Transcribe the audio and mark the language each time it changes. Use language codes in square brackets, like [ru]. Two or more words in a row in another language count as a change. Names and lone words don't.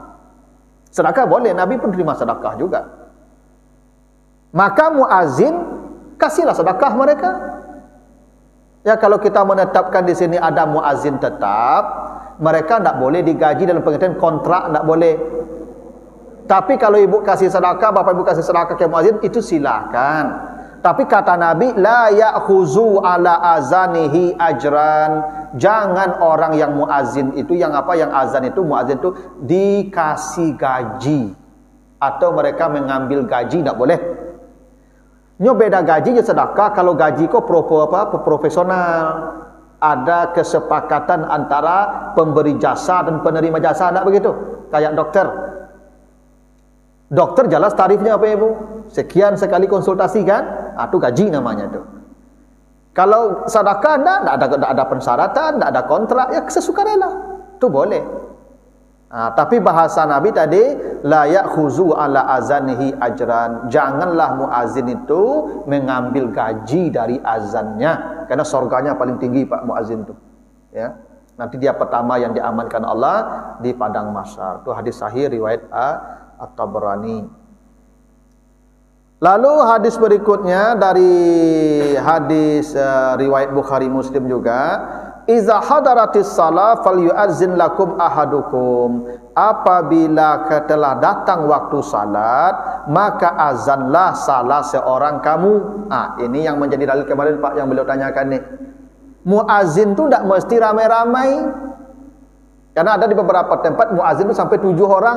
[id] Sedekah boleh, Nabi pun terima sedekah juga. Maka muazin, kasihlah sedekah mereka. Ya kalau kita menetapkan di sini ada muazin tetap, mereka tidak boleh digaji dalam pengertian kontrak, tidak boleh. Tapi kalau ibu kasih sedekah, bapak ibu kasih sedekah ke muazin, itu silakan. [ar] Tapi kata Nabi, لا يأخذ على أذانه أجرا. [id] Jangan orang yang muazin itu, yang azan itu, muazin itu dikasih gaji atau mereka mengambil gaji, tidak boleh. Nyo beda gaji je sedekah. Kalau gaji kok profesional. Ada kesepakatan antara pemberi jasa dan penerima jasa, tidak begitu? Kayak dokter. Dokter jelas tarifnya apa Ibu? Sekian sekali konsultasi kan? Itu gaji namanya itu. Kalau sedekah tidak ada persyaratan, tidak ada kontrak, ya sesukarela. Itu boleh. Tapi bahasa Nabi tadi, [ar] لا يأخذ على أذانه أجرا. [id] Janganlah muazin itu mengambil gaji dari azannya, karena surganya paling tinggi Pak muazin itu. Ya. Nanti dia pertama yang diamankan Allah di padang mahsyar. Itu hadis sahih riwayat At-Tabrani. Lalu hadis berikutnya dari hadis riwayat Bukhari Muslim juga, [ar] إذا حضرت الصلاة فليؤذن لكم أحدكم. [id] Apabila telah datang waktu salat, maka azanlah salah seorang kamu. Ini yang menjadi dalil kemarin Pak yang beliau tanyakan nih. Muazin tu tidak mesti ramai-ramai. Karena ada di beberapa tempat muazin tu sampai 7 orang.